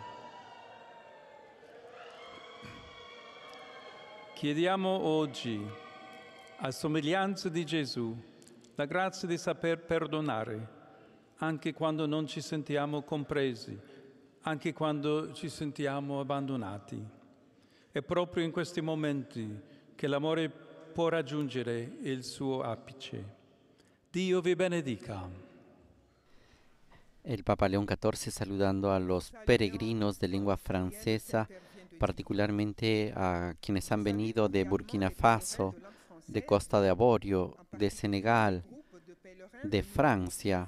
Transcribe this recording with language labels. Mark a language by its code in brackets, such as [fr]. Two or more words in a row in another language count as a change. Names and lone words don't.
[it] Chiediamo oggi, a somiglianza di Gesù, la grazia di saper perdonare, anche quando non ci sentiamo compresi, anche quando ci sentiamo abbandonati. È proprio in questi momenti che l'amore può raggiungere il suo apice. Dio vi benedica. [es] El Papa León XIV saludando a los peregrinos de lengua francesa, particularmente a quienes han venido de Burkina Faso, de Costa de Avorio, de Senegal, de Francia.